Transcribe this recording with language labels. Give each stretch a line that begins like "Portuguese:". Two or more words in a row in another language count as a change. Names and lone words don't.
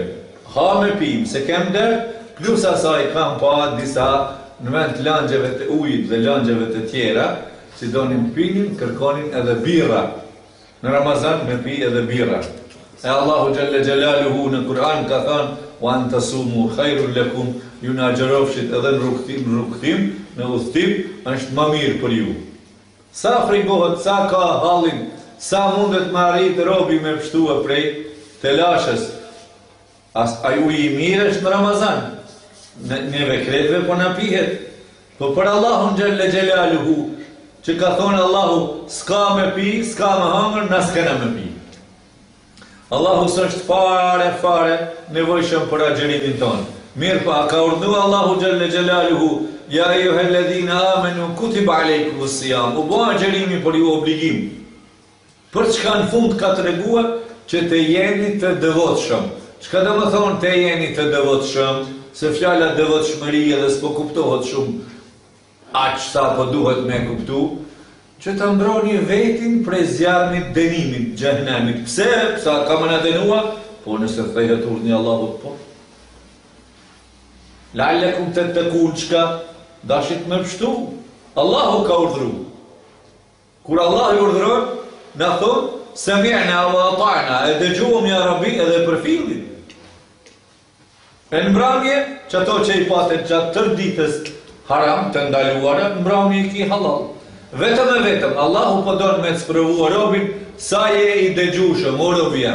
Albanian: Ha me pim, se kem der, plus asaj kam pa disa në vend langjeve të ujit dhe langjeve të tjera, si donin pinin, kërkonin edhe birra. Në Ramazan me pi edhe birra. E Allahu
Arabic: جل جلاله
Albanian: në Kur'an ka thënë
Arabic: وأن تصوموا خير لكم,
Albanian: ju na agjerofshit edhe në rrugtim, në udhtim, është më mirë për ju. Sa frikohet, sa ka hallin, sa mundet me arrit robi me pështua prej telashës. A ju i mirë është në Ramazan? Neve kretve po na pihet. Po për Allahun
Arabic: جل جلاله,
Albanian: që ka thonë Allahu, s'ka me pi, s'ka me hangër, na s'kena me pi. Allahu s'është fare nevojshëm për agjerimin tonë. Mirë pa, ka urdhëruar Allahu
Arabic: جل جلاله, يا أيها الذين آمنوا كتب عليكم الصيام,
Albanian: u bë agjerimi për ju obligim. Për çka në fund ka treguar që të jeni të devotshëm. Çka do të thonë të jeni të devotshëm? Se fjala devotshmëri edhe s'po kuptohet shumë aq sa po duhet me kuptu. Që të mbroni vetin prej zjarmit dënimit, xhenemit. Pse? Pse ka më na dënua? Po nëse thehet urdhni Allahut, po.
Arabic: لعلكم تتقون,
Albanian: çka dashit më pështu? Allahu ka urdhëruar. Kur Allah i urdhëron, na thon
Arabic: سمعنا وأطعنا,
Albanian: e dëgjuam
Arabic: يا رب
Albanian: edhe për fillin. E në mbrëmje, që ato që i patet gjatë tërë ditës haram të ndaluara, në mbrëmje i ki halal. Vetëm e vetëm, Allahu po don me të sprovua robin, sa je i dëgjueshëm, o robi jam.